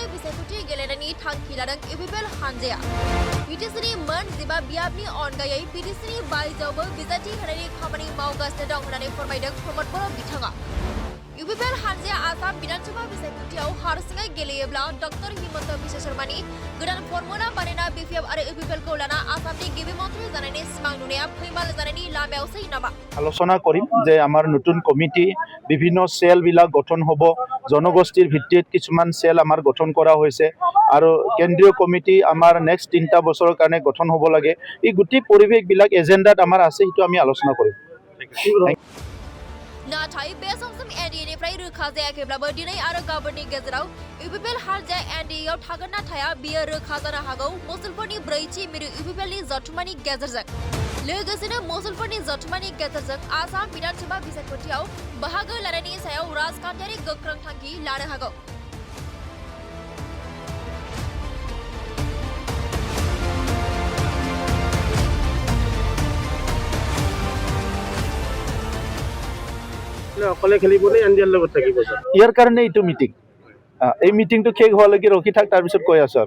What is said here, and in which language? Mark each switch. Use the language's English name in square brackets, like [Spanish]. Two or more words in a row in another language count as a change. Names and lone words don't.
[Bodo] बिसायख'थि गेलेनायनि थांखि लादों UPP हानजाया बिटिसिनि मोन 15 बियाबनि अनगायै बिटिसिनि बायजोआवबो बिजाथि होनायनि खामानि मावगासिनो दं होननानै फोरमायदों प्रमद बर' बिथाङा UPP हानजाया आसाम विधानसभा बिसायख'थियाव हारसिङै गेलेयोब्ला डक्टर हिमन्त बिश्व शर्मानि गोदान फर्मुला बानायना BPF आरो UPPखौ लाना आसामनि गिबि मन्थ्रि जानायनि सिमां नुनाया फैमाल जानायनि लामायावसै नामा [Assamese] আলোচনা কৰিম যে আমাৰ নতুন কমিটি বিভিন্ন সেল বিলাক গঠন হ'ব জনগোষ্ঠীৰ ভিত্তিত কিছুমান সেল আমাৰ গঠন কৰা হৈছে আৰু কেন্দ্ৰীয় কমিটি আমাৰ নেক্সট 3টা বছৰৰ কাৰণে গঠন হ'ব লাগে এই গুটি পৰিবেশ বিলাক এজেন্ডাত আমাৰ আছে সেইটো আমি আলোচনা কৰিম [Bodo] नाथाय बे समसिम एनडिएनिफ्राय रोखा जायाखैब्लाबो दिनै आरो गाबोननि गेजेराव UPP हानजाया एनडिएआव थागोन ना थाया बेयो रोखा जानो हागौ मुसलपुरनि 4थि मिरु UPPनि जथुमानि गेजेरजों लोगोसेनो मुसलपुरनि जथुमानि गेजेरजों आसाम विधानसभा बिसायख'थियाव बाहागो लानायनि सायाव राजखान्थियारि गोख्रों थांखि लानो हागौ [Assamese] অকলে খেলিবনে এনডিএৰ লগত থাকিব স্যার ইয়াৰ কাৰণে এইটো মিটিং এই মিটিংটো শেষ হোৱালৈকে ৰখি থাক তাৰ পিছত কৈ আছো